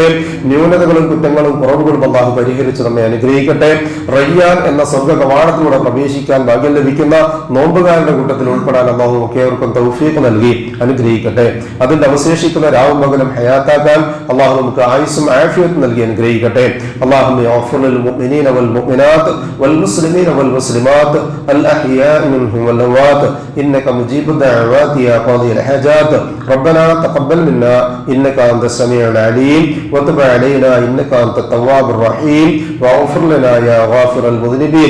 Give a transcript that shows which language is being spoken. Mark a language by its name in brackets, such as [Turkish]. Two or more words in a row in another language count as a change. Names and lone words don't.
[Malayalam] ന്യൂനതകളും കുറ്റങ്ങളും കുറവുകളും അള്ളാഹു പരിഹരിച്ച് നമ്മെ അനുഗ്രഹിക്കട്ടെ. റയ്യാൻ എന്ന സ്വർഗ്ഗ കവാടത്തിലൂടെ പ്രവേശിക്കാൻ ഭാഗ്യം ലഭിക്കുന്ന നോമ്പുകാരുടെ കൂട്ടത്തിൽ ഉൾപ്പെടാൻ അള്ളാഹു ഏവർക്കും തൗഫീഖ് നൽകി അനുഗ്രഹിക്കട്ടെ. അതിന്റെ അവശേഷിക്കുന്ന രാവും പകലും ഹയാത്താക്കാൻ അള്ളാഹു നമുക്ക് ആയുസ്സും ആഫിയത്തും നൽകി അനുഗ്രഹിക്കട്ടെ. [Arabic] اللهم اغفر للمؤمنين والمؤمنات والمسلمين والمسلمات الأحياء منهم والأموات إنك مجيب الدعوات يا قاضي الحاجات. ربنا تقبل منا إنك أنت السميع العليم وتب علينا إنك أنت التواب الرحيم واغفر لنا يا غافر المذنبين.